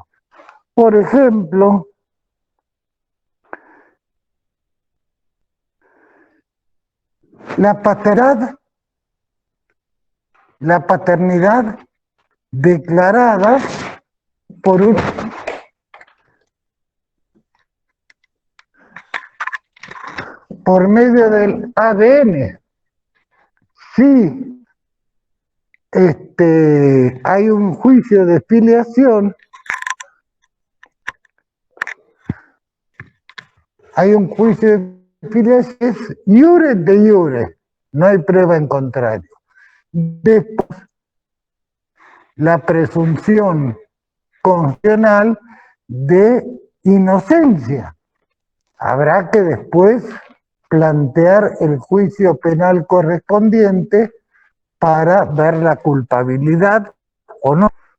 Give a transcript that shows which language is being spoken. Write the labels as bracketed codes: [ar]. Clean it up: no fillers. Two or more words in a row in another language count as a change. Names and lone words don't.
[es] Por ejemplo, la paternidad declarada por medio del ADN. Sí, hay un juicio de filiación, es [la] iure de iure, [es] no hay prueba en contrario. Después, la presunción constitucional de inocencia. Habrá que después plantear el juicio penal correspondiente para ver la culpabilidad o no.